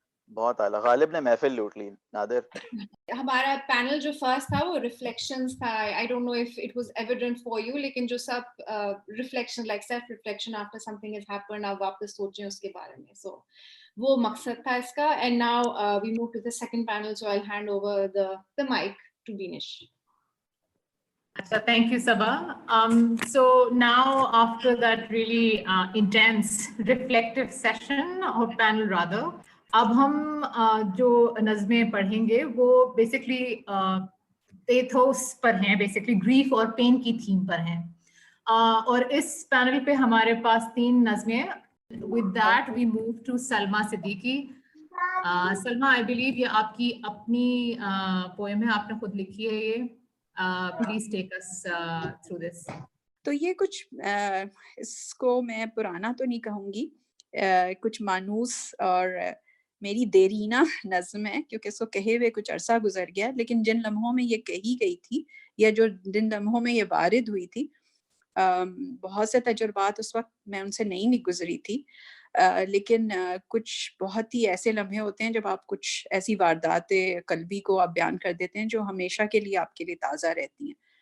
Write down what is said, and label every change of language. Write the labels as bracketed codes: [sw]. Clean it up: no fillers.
[ur] بہت اعلیٰ، غالب نے محفل لوٹ لی. نادر، ہمارا پینل جو فرسٹ تھا وہ ریفلیکشنز تھا. [en] I don't know if it was evident for you, [ur] لیکن جو سب [en] reflection like self reflection after something has happened, [ur] آپ واپس سوچیں اس کے بارے میں. سو وہ مقصد تھا اس کا. [en] And now we move to the second panel, so I'll hand over the mic to Dinesh. Thank you, Sabha. So now after that really intense reflective session or panel rather, [ur] اب ہم جو نظمیں پڑھیں گے وہ بیسکلی پیتھوس پر ہیں، basically grief اور pain کی تھیم پر ہیں. اور اس پینل پہ ہمارے پاس 3 نظمیں. [en] With that we move to Salma Siddiqui. [ur] Salma [en] I believe [ur] یہ آپ کی اپنی poem ہے, آپ نے خود لکھی ہے یہ. [en] Please take us through this. [ur] تو یہ کچھ اس کو میں پرانا تو نہیں کہوں گی, کچھ مانوس اور میری دیرینہ نظم ہے, کیونکہ اس کو کہے ہوئے کچھ عرصہ گزر گیا, لیکن جن لمحوں میں یہ کہی گئی تھی یا جن لمحوں میں یہ وارد ہوئی تھی, بہت سے تجربات اس وقت میں ان سے نہیں گزری تھی, لیکن کچھ بہت ہی ایسے لمحے ہوتے ہیں جب آپ کچھ ایسی واردات قلبی کو آپ بیان کر دیتے ہیں جو ہمیشہ کے لیے آپ کے لیے تازہ رہتی ہیں.